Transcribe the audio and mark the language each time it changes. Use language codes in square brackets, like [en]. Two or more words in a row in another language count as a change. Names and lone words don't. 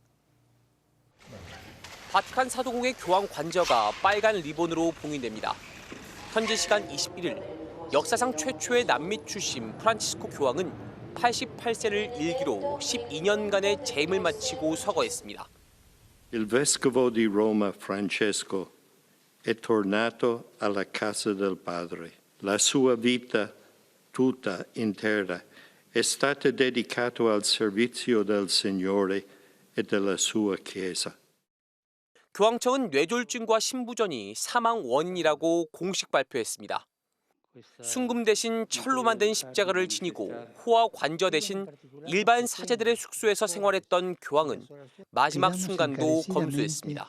[ko] 바티칸 사도궁의 교황 관저가 빨간 리본으로 봉인됩니다. 현지 시간 21일 역사상 최초의 남미 출신 프란치스코 교황은 88세를 일기로 12년간의 재임을 마치고 서거했습니다. [it] Il vescovo di Roma Francesco è tornato alla casa del Padre. La sua vita tutta intera è stata dedicata al servizio del Signore e della sua Chiesa. [ko] 교황청은 뇌졸중과 심부전이 사망 원인이라고 공식 발표했습니다. 순금 대신 철로 만든 십자가를 지니고 호와 관저 대신 일반 사제들의 숙소에서 생활했던 교황은 마지막 순간도 검소했습니다.